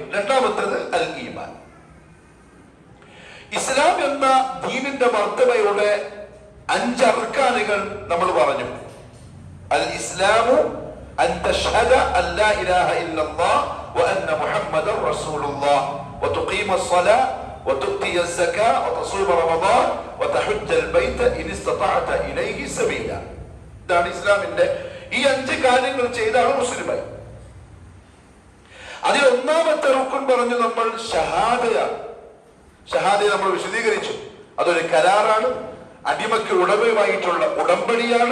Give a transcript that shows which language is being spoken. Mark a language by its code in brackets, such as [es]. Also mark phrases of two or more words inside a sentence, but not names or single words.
[ml] രണ്ടാമത്തേത് അൽ ഈമാൻ. ഇസ്ലാം എന്ന ദീനിന്റെ മർത്തബയുടെ 5 അർക്കാനുകൾ നമ്മൾ പറഞ്ഞു. [ar] الإسلام أن تشهد أن لا إله إلا الله وأن محمدا رسول الله وتقيم الصلاة وتؤتي الزكاة وتصوم رمضان وتحج البيت إن استطعت إليه سبيلا. [ml] ഇതാണ് ഇസ്ലാമിന്റെ ഈ 5 കാര്യങ്ങൾ ചെയ്താണ് മുസ്ലിമായി. അതിൽ ഒന്നാമത്തെ റുക്ൻ പറഞ്ഞു നമ്മൾ ഷഹാദയാണ്. ഷഹാദയെ നമ്മൾ വിശദീകരിച്ചു. അതൊരു കരാറാണ്, അടിമയ്ക്ക് ഉടമയുമായിട്ടുള്ള ഉടമ്പടിയാണ്.